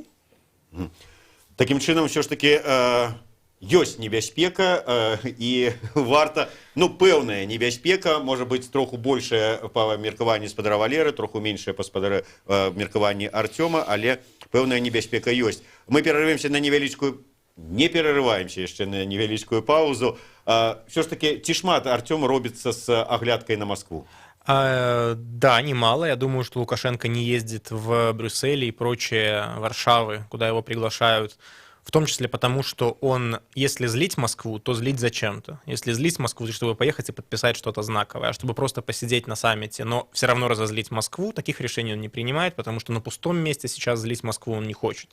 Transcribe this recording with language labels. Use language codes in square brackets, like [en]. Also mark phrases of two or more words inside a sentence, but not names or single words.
[be] Такім чынам, ўсё ж такі ёсць небяспека, і варта, пэўная небяспека, можа быць троху большая па меркаванні спадара Валеры, троху меншая па меркаванні Артёма, але пэўная небяспека ёсць. Мы перарываемся на невялічкую, не перерываемся яшчэ на невялічкую паузу. Все ж таки, ці шмат Артём робіцца [ru] с оглядкой на Москву? Да, немало. Я думаю, что Лукашенко не ездит в Брюссель и прочие Варшавы, куда его приглашают, в том числе потому, что он, если злить Москву, то злить зачем-то. Если злить Москву, то чтобы поехать и подписать что-то знаковое, а чтобы просто посидеть на саммите, но все равно разозлить Москву, таких решений он не принимает, потому что на пустом месте сейчас злить Москву он не хочет.